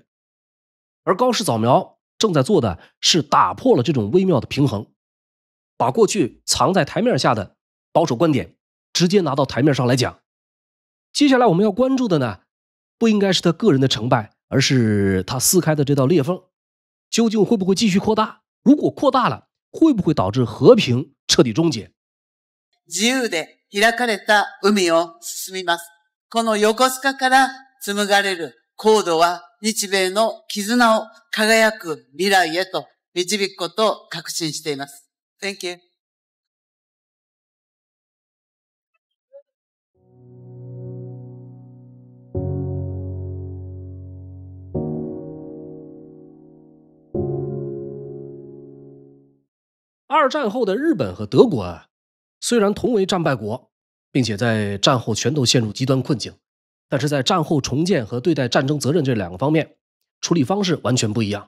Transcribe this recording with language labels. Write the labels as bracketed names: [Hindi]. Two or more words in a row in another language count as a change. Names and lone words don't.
[Chinese] 而高市早苗正在做的是打破了這種微妙的平衡，把過去藏在台面下的保守觀點直接拿到台面上來講。接下來我們要關注的呢，不應該是他個人的成敗，而是他撕開的這道裂縫究竟會不會繼續擴大？如果擴大了，會不會導致和平徹底終結？ [Japanese] 自由で開かれた海を進みます。この横須賀から紡がれるコードは日米の絆を輝く未来へと導くことを確信しています。 [English] Thank you. [Chinese] 二戰後的日本和德國雖然同為戰敗國，並且在戰後全都陷入極端困境，但是在戰後重建和對待戰爭責任這兩個方面，處理方式完全不一樣。